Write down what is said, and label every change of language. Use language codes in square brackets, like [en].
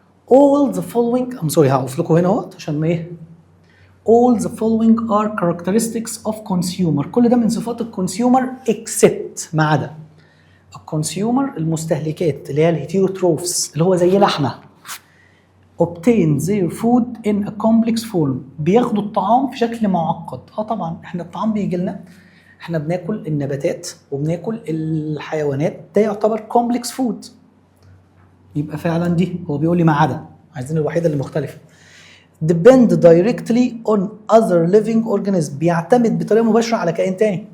[en] all the following [ar] هقف لكم هنا اهوت عشان ما ايه. [en] all the following are characteristics of consumer، [ar] كل ده من صفات الكونسيومر except ما عدا الكونسيومر المستهلكات اللي هي الهيتيروتروفس اللي هو زينا احنا. [en] obtain their food in a complex form، [ar] بياخدوا الطعام في شكل معقد. طبعا احنا الطعام بيجي لنا، احنا بناكل النباتات وبناكل الحيوانات، ده يعتبر complex food. يبقى فعلا دي هو بيقول لي ما عدا، عايزين الوحيده اللي مختلفه. [en] depend directly on other living organism، [ar] بيعتمد بطريقه مباشره على كائن تاني.